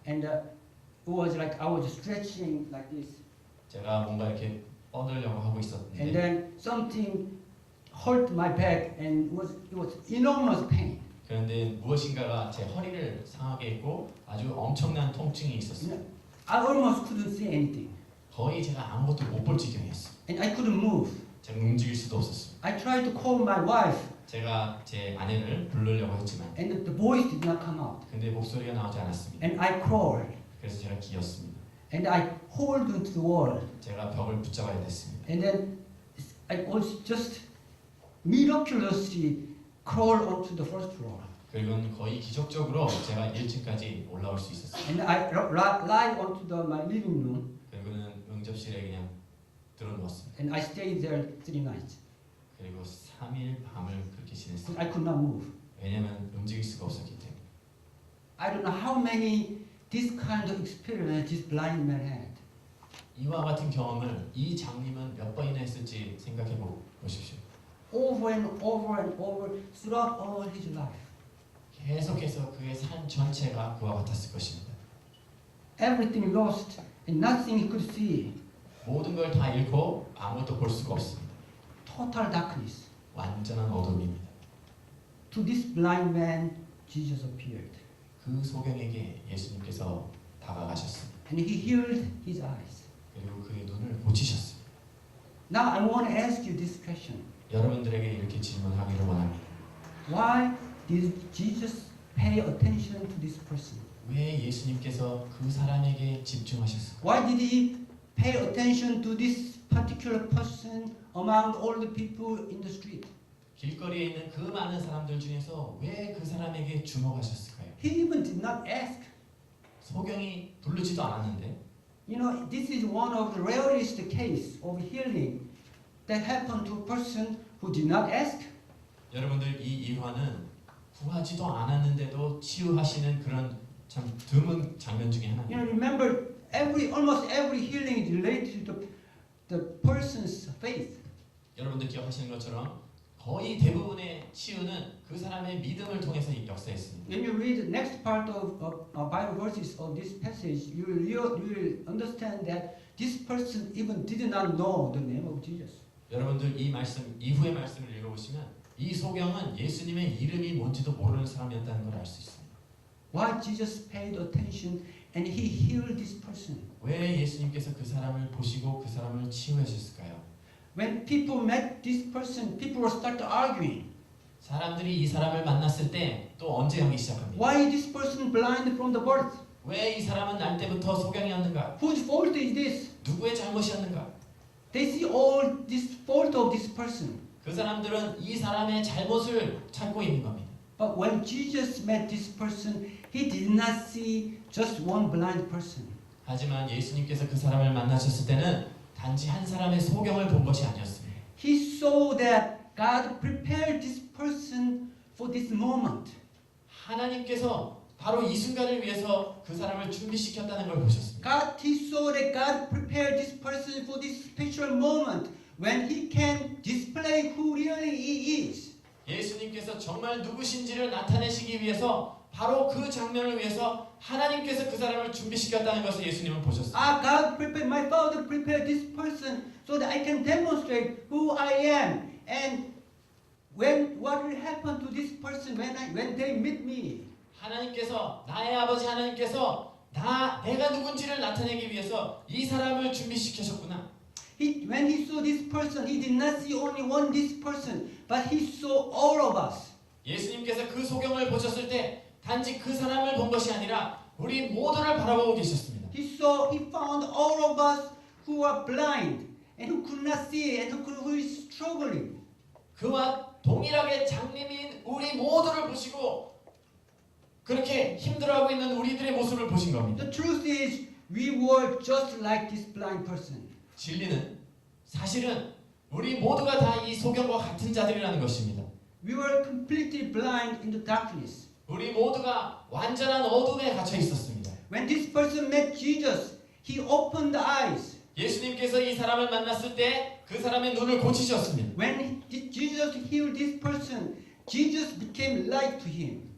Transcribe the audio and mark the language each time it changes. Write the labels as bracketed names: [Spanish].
[English] And it was like I was stretching like this. [Korean] 제가 뭔가 이렇게 뻗으려고 하고 [English] And [Korean] 있었는데 [English] then something hurt my back and it was enormous pain. [Korean] 그런데 무엇인가가 제 허리를 상하게 했고 아주 엄청난 통증이 있었어요. [English] I almost couldn't see anything. [Korean] 거의 제가 아무것도 못 볼 지경이었어요. [English] And I couldn't move. [Korean] 제가 움직일 수도 없었어요. [English] I tried to call my wife [Korean] 제가 제 아내를 부르려고 했지만 [English] and the voice did not come out. [Korean] 근데 목소리가 나오지 않았습니다. [English] And I crawled. [Korean] 그래서 제가 기었습니다. [English] And I hold onto the wall. [Korean] 제가 벽을 붙잡아야 됐습니다. [English] And then I was just miraculously crawl onto the first floor. [Korean] 그리고는 거의 기적적으로 제가 1층까지 올라올 수 있었어요. [English] And I lie onto my living room. [Korean] 그리고는 응접실에 그냥 들어누웠습니다. [English] And I stayed there 3 nights. [Korean] 그리고 3일 밤을 그렇게 지냈어요. [English] Because I could not move. [Korean] 왜냐면 움직일 수가 없었기 때문에. [English] I don't know how many this kind of experience this blind man had. [Korean] 이와 같은 경험을 이 장님은 몇 번이나 했을지 생각해 보십시오. [English] Over and over and over throughout all his life. [Korean] 계속해서 그의 삶 전체가 그와 같았을 것입니다. [English] Everything lost and nothing he could see. [Korean] 모든 걸 다 잃고 아무것도 볼 수가 없습니다. [English] Total darkness. [Korean] 완전한 어둠입니다. [English] To this blind man, Jesus appeared. [Korean] 그 소경에게 예수님께서 다가가셨습니다. [English] And he healed his eyes. [Korean] 그리고 그의 눈을 고치셨습니다. [English] Now I want to ask you this question. [Korean] 여러분들에게 이렇게 질문하기를 원합니다. [English] Why did Jesus pay attention to this person? [Korean] 왜 예수님께서 그 사람에게 집중하셨을까요? [English] Why did he pay attention to this particular person among all the people in the street? [Korean] 길거리에 있는 그 많은 사람들 중에서 왜 그 사람에게 주목하셨을까요? [English] He even did not ask. [Korean] 소경이 부르지도 않았는데 [English] You know, this is one of the rarest case of healing that happened to a person who did not ask. [Korean] 여러분들 이 일화는 구하지도 않았는데도 치유하시는 그런 참 드문 장면 중에 [English] You know, [Korean] 하나입니다. [English] remember, almost every healing is related to the person's faith. [Korean] 여러분들 기억하시는 것처럼 거의 대부분의 치유는 그 사람의 믿음을 통해서 역사했습니다. [English] When you read the next part of Bible verses of this passage, you will understand that this person even did not know the name of Jesus. [Korean] 여러분들 이 말씀 이후의 말씀을 읽어보시면 이 소경은 예수님의 이름이 뭔지도 모르는 사람이었다는 걸 알 수 있습니다. [English] Why Jesus paid attention and he healed this person? [Korean] 왜 예수님께서 그 사람을 보시고 그 사람을 치유하셨을까요? [English] When people met this person, people will start arguing. [Korean] 사람들이 이 사람을 만났을 때 또 언제 하기 시작합니다. [English] Why is this person blind from the birth? [Korean] 왜 이 사람은 날 때부터 소경이었는가? [English] Whose fault is this? [Korean] 누구의 잘못이었는가? [English] They see all this fault of this person. [Korean] 그 사람들은 이 사람의 잘못을 찾고 있는 겁니다. [English] But when Jesus met this person, he did not see just one blind person. [Korean] 하지만 예수님께서 그 사람을 만나셨을 때는 단지 한 사람의 소경을 본 것이 아니었습니다. [English] He saw that God prepared this person for this moment. [Korean] 하나님께서 바로 이 순간을 위해서 그 사람을 준비시켰다는 걸 보셨습니다. [English] He saw that God prepared this person for this special moment when he can display who really he is. [Korean] 예수님께서 정말 누구신지를 나타내시기 위해서 바로 그 장면을 위해서 하나님께서 그 사람을 준비시켰다는 것을 예수님은 보셨습니다. [English] God prepared, my Father prepared this person so that I can demonstrate who I am. And what will happen to this person when they meet me? [Korean] 하나님께서 나의 아버지 하나님께서 다 내가 누군지를 나타내기 위해서 이 사람을 준비시키셨구나. [English] When he saw this person, he did not see only one this person, but he saw all of us. [Korean] 예수님께서 그 소경을 보셨을 때 단지 그 사람을 본 것이 아니라 우리 모두를 바라보고 계셨습니다. [English] He found all of us who are blind and who could not see and who is struggling. [Korean] 그와 동일하게 장님인 우리 모두를 보시고 그렇게 힘들어하고 있는 우리들의 모습을 보신 겁니다. [English] The truth is, we were just like this blind person. [Korean] 진리는 사실은 우리 모두가 다 이 소경과 같은 자들이라는 것입니다. [English] We were completely blind in the darkness. [Korean] 우리 모두가 완전한 어둠에 gat혀 있었습니다. [English] When this person met Jesus, he opened the eyes. [Korean] 예수님께서 이 사람을 만났을 때 그 사람의 눈을 고치셨습니다. [English] When Jesus healed this person, Jesus became light to him.